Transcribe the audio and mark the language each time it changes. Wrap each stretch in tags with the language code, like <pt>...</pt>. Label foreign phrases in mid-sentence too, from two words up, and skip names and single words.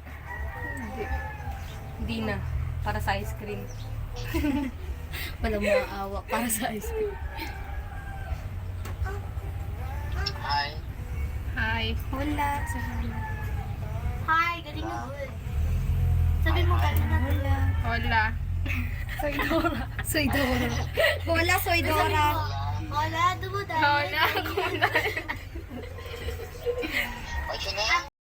<tl>Hindi na. Para sa</tl> <en>ice cream.</en> <tl>Walang maawa para sa</tl> <en>ice cream.</en> <tl>Hi. Wala. Hi, galing mo. Sabi mo galing na. Wala. Hola.</tl> <es>Soy Dora. Wala, Soy Dora.</es> <tl>Hola, dumuday. Hola.</tl> <en>What's your name?</en>